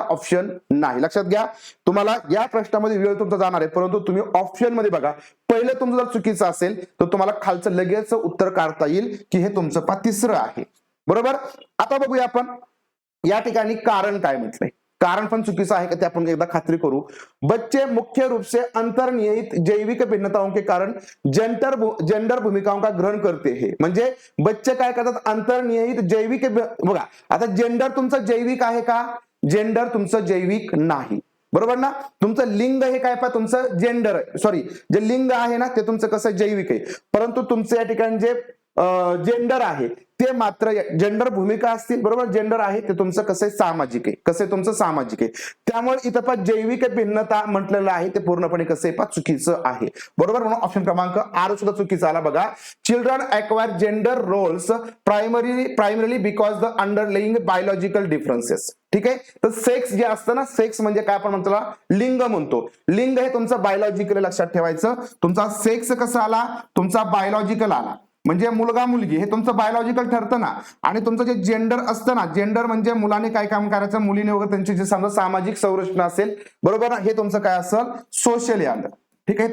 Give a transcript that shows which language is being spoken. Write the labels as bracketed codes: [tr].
[mr] Option नाही. लक्षात घ्या, तुम्हाला या प्रश्नामध्ये वेळ तुमचा जाणार आहे, परंतु तुम्ही ऑप्शन मध्ये बघा पहिलं तुमचं जर चुकीचं असेल तर तुम्हाला खालचं लगेच उत्तर काढता येईल की हे तुमचं तिसरं आहे. बरोबर, आता बघूया आपण या ठिकाणी कारण काय म्हटलंय. कारण पण चुकीचं आहे का ते आपण एकदा खात्री करू. [hi] बच्चे मुख्य रूप से अंतर्निहित जैविक भिन्नताओं के कारण जेंडर भूमिकाओं का ग्रहण करते हैं. [mr] म्हणजे बच्चे काय करतात, अंतर्निहित जैविक, बघा आता जेंडर तुमचं जैविक आहे का, जेंडर तुमचं जैविक नाही, बरोबर ना. तुमचं लिंग हे काय पा, तुमचं जेंडर आहे, सॉरी जे लिंग आहे ना ते तुमचं कसं जैविक आहे, परंतु तुमचं या ठिकाणी जे जेंडर आहे ते मात्र जेंडर भूमिका असतील, बरोबर. जेंडर आहे ते तुमचं कसं सामाजिक आहे, कसं तुमचं सामाजिक आहे. त्यामुळे इथं पण जैविक भिन्नता म्हटलेलं आहे ते पूर्णपणे कसं आहे पा चुकीचं आहे, बरोबर. म्हणून ऑप्शन क्रमांक आर सुद्धा चुकीचा आला बघा. [en] Children acquire gender roles primarily because the underlying biological differences. [mr] ठीक आहे. तर सेक्स जे असतं ना, सेक्स म्हणजे काय आपण म्हणतो लिंग म्हणतो. लिंग हे तुमचं बायोलॉजिकल लक्षात ठेवायचं. तुमचा सेक्स कसा आला, तुमचा बायोलॉजिकल आला, म्हणजे मुलगा मुलगी हे तुमचं बायोलॉजिकल ठरतं ना. आणि तुमचं जे जेंडर असतं ना, जेंडर म्हणजे मुलाने काय काम करायचं, मुलीने वगैरे त्यांची जे समजा सामाजिक संरचना असेल, बरोबर ना, हे तुमचं काय असेल सोशली आलं. ठीक आहे.